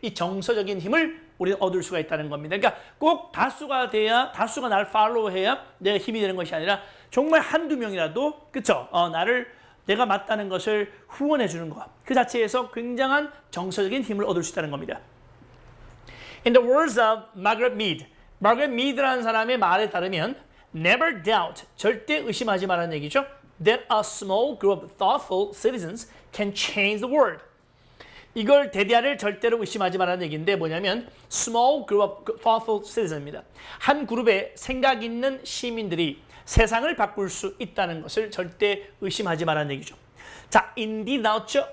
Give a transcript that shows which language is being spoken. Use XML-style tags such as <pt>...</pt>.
<ko>이 정서적인 힘을 우리는 얻을 수가 있다는 겁니다. 그러니까 꼭 다수가 나를 팔로우해야 내가 힘이 되는 것이 아니라 정말 한두 명이라도 그쵸? 내가 맞다는 것을 후원해 주는 것. 그 자체에서 굉장한 정서적인 힘을 얻을 수 있다는 겁니다.</ko> <en>In the words of Margaret Mead,</en> <ko>Margaret Mead라는 사람의 말에 따르면</ko> <en>never doubt,</en> <ko>절대 의심하지 말라는 얘기죠.</ko> <en>That a small group of thoughtful citizens can change the world.</en> <ko>이걸 대디아를 절대로 의심하지 말라는 얘기인데 뭐냐면</ko> <en>small group of thoughtful citizens</en> <ko>입니다. 한 그룹의 생각 있는 시민들이 세상을 바꿀 수 있다는 것을 절대 의심하지 말라는 얘기죠. 자, indeed 나왔죠?</ko>